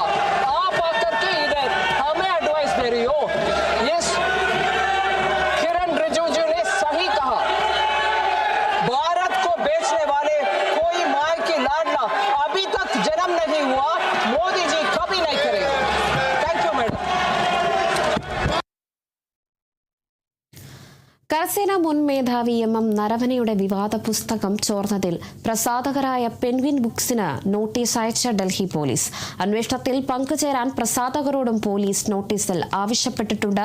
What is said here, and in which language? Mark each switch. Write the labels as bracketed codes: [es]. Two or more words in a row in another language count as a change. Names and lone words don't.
[hi] आप आकर के इधर हमें एडवाइस दे रही हो. यस, किरण रिजिजू ने सही कहा, भारत को बेचने वाले कोई मां की लाडला अभी तक जन्म नहीं हुआ, मोदी जी कभी नहीं करेंगे. [en] thank you madam. [ml] കരസേന മുൻ മേധാവി MM നരവനെയുടെ വിവാദ പുസ്തകം ചോർന്നതിൽ പ്രസാധകരായ പെൻഗ്വിൻ ബുക്സിന് നോട്ടീസ് അയച്ച ഡൽഹി പോലീസ്. അന്വേഷണത്തിൽ പങ്കുചേരാൻ പ്രസാധകരോടും പോലീസ് നോട്ടീസിൽ ആവശ്യപ്പെട്ടിട്ടുണ്ട്.